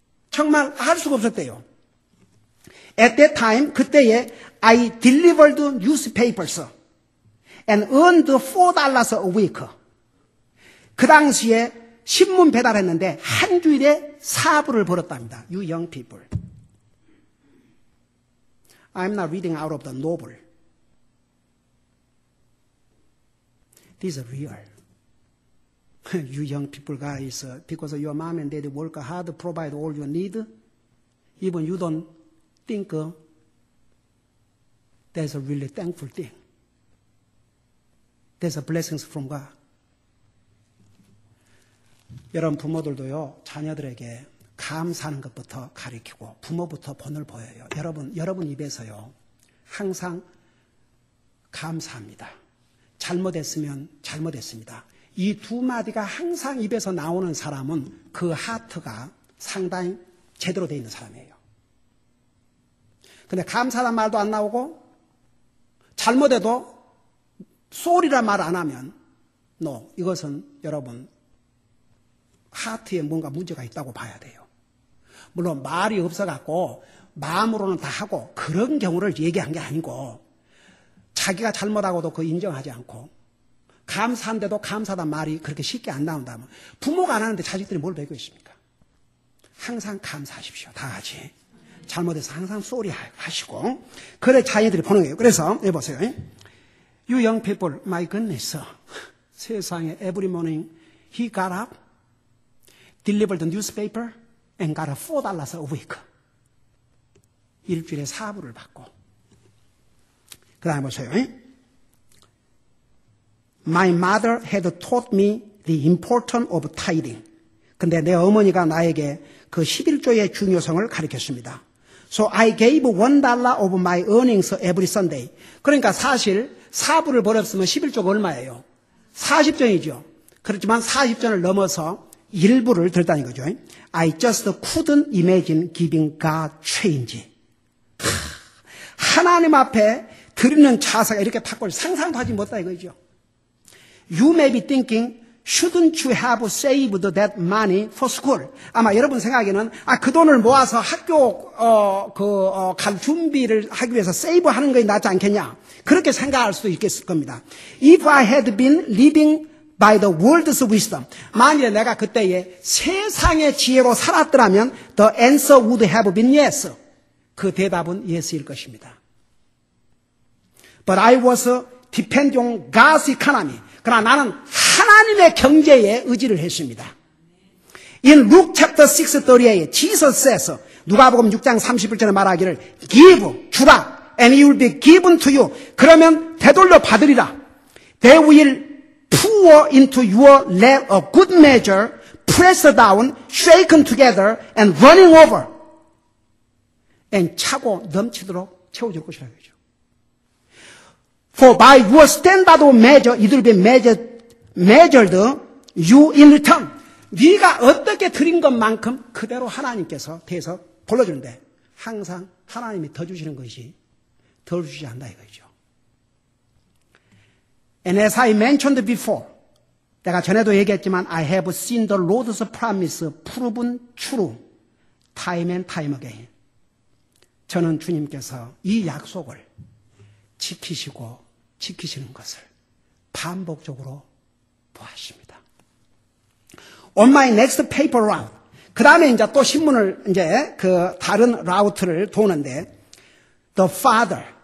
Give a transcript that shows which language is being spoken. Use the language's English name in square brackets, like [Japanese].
[Korean] 정말 알 수가 없었대요. [English] At that time, [Korean] 그때에 [English] I delivered newspapers and earned $4 a week. [Korean] 그 당시에 신문 배달했는데 한 주일에 4불을 벌었답니다. [English] You young people. I'm not reading out of the novel. This is real. You young people guys, because your mom and dad work hard to provide all you need, even you don't think that's a really thankful thing. That's a blessings from God. [Korean] 여러분 부모들도요, 자녀들에게 감사하는 것부터 가르치고 부모부터 본을 보여요. 여러분 입에서요, 항상 감사합니다. 잘못했으면 잘못했습니다. 이 두 마디가 항상 입에서 나오는 사람은 그 하트가 상당히 제대로 되어 있는 사람이에요. 근데 감사란 말도 안 나오고 잘못해도 sorry란 말 안 하면 no, 이것은 여러분 하트에 뭔가 문제가 있다고 봐야 돼요. 물론 말이 없어갖고 마음으로는 다 하고 그런 경우를 얘기한 게 아니고 자기가 잘못하고도 그거 인정하지 않고 감사한데도 감사하단 말이 그렇게 쉽게 안 나온다면 부모가 안 하는데 자식들이 뭘 배우고 있습니까? 항상 감사하십시오. 다 같이. 잘못해서 항상 쏘리 하시고 그래 자녀들이 보는 거예요. 그래서 여기 보세요. [English] You young people, my goodness. [Korean] 세상에 [English] every morning he got up, delivered the newspaper and got $4 a week. [Korean] 일주일에 4불을 받고 그 다음에 보세요. [English] My mother had taught me the importance of tithing. [Korean] 근데 내 어머니가 나에게 그 11조의 중요성을 가르쳤습니다. [English] So I gave $1 of my earnings every Sunday. [Korean] 그러니까 사실 4불을 벌었으면 11조가 얼마예요? 40전이죠. 그렇지만 40전을 넘어서 1불을 들다는 거죠. [English] I just couldn't imagine giving God change. [Korean] 하나님 앞에 드리는 자세가 이렇게 탁골 상상도 하지 못하다 이거죠. [English] You may be thinking, shouldn't you have saved that money for school? [Korean] 아마 여러분 생각에는 그 돈을 모아서 학교 갈 준비를 하기 위해서 세이브하는 것이 낫지 않겠냐? 그렇게 생각할 수도 있겠을 겁니다. [English] If I had been living by the world's wisdom, [Korean] 만일에 내가 그때에 세상의 지혜로 살았더라면 [English] the answer would have been yes. [Korean] 그 대답은 yes일 것입니다. [English] But I was depending on God's economy. [Korean] 그러나 나는 하나님의 경제에 의지를 했습니다. [English] In Luke chapter 6:38, Jesus says, [Korean] 누가복음 6장 31절에 말하기를 [English] give, [Korean] 주라, [English] and it will be given to you. [Korean] 그러면 되돌려 받으리라. [English] They will pour into your lap a good measure, pressed down, shaken together, and running over. [Korean] And 차고 넘치도록 채워줄 것이라고 하죠. [English] For by your standard of measure, it will be measured you in return. [Korean] 네가 어떻게 드린 것만큼 그대로 하나님께서 대해서 돌려주는데 항상 하나님이 더 주시는 것이 덜 주지 않는다 이거죠. [English] And as I mentioned before, [Korean] 내가 전에도 얘기했지만 [English] I have seen the Lord's promise proven true time and time again. [Korean] 저는 주님께서 이 약속을 지키시고 지키시는 것을 반복적으로 보았습니다. [English] On my next paper route. [Korean] 그 다음에 이제 또 신문을 이제 그 다른 라우트를 도는데 [English] The Father.